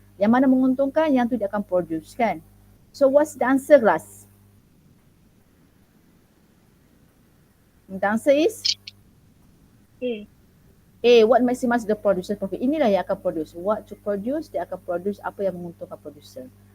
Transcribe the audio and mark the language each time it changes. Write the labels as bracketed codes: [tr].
[ms] Yang mana menguntungkan, yang tu dia akan produce kan. [en] So what's the answer, class? The answer is A. What maximize the producer profit. [ms] Inilah yang akan produce. [en] What to produce, [ms] dia akan produce apa yang menguntungkan producer.